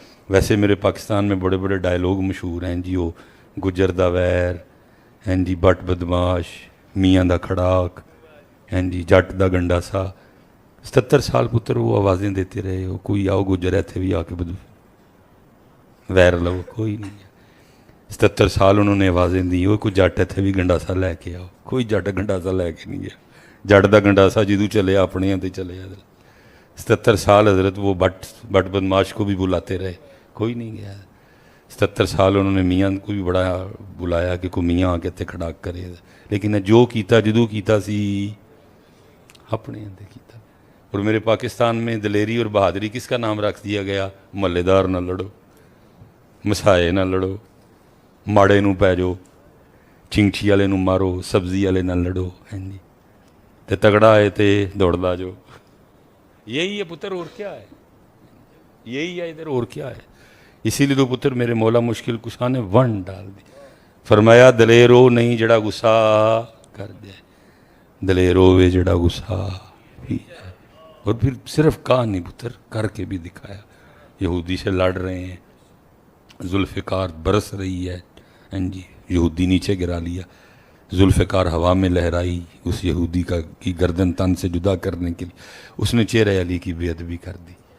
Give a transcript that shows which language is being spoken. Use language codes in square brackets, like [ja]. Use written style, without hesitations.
[ur] ویسے میرے پاکستان میں بڑے بڑے ڈائلوگ مشہور ہیں جی وہ گجر دا ویر ہیں جی بٹ بدماش میاں دا کھڑاک ہیں جی جٹ دا گنڈا سا 77 سال پتر وہ آوازیں دیتے رہے ہو. کوئی آؤ گجر ایتھے بھی آ کے بدو ویر لو کوئی نہیں ہے. 77 سال انہوں نے آوازیں دی وہ کوئی جٹ ایتھے بھی گنڈا سا لے کے آؤ کوئی جٹ گنڈا سا لے کے نہیں گیا. [pa] جٹ دا گنڈا سا جدو چلے اپنے تے چلے حضرت. [ur] 77 سال حضرت وہ بٹ بدماش کو بھی بلاتے رہے کوئی نہیں گیا. 77 سال انہوں نے میاں کو بھی بڑا بلایا کہ کوئی میاں آ کے تے کھڑاک کرے لیکن [pa] جو کیتا جدو کیتا سی اپنے تے کیتا. [ur] اور میرے پاکستان میں دلیری اور بہادری کس کا نام رکھ دیا گیا [pa] محلے دار نہ لڑو مسائے نہ لڑو ماڑے نو پی جو چنگچی والے نو مارو سبزی والے نہ لڑو ہیں جی تے تگڑا ہے تے دوڑدا جو. [ur] یہی ہے پتر اور کیا ہے یہی ہے ادھر اور کیا ہے. اسی لیے تو پتر میرے مولا مشکل کشا نے ون ڈال دی. [pa] فرمایا دلیرو نہیں جڑا غصہ کر جائے دلیرو وے جڑا غصہ پی جائے. [ur] اور پھر صرف کہا نہیں پتر کر کے بھی دکھایا. یہودی سے لڑ رہے ہیں ذوالفقار برس رہی ہے ہاں جی یہودی نیچے گرا لیا ذوالفقار ہوا میں لہرائی اس یہودی کی گردن تن سے جدا کرنے کے لیے اس نے چہرہ علی کی بے ادبی کر دی.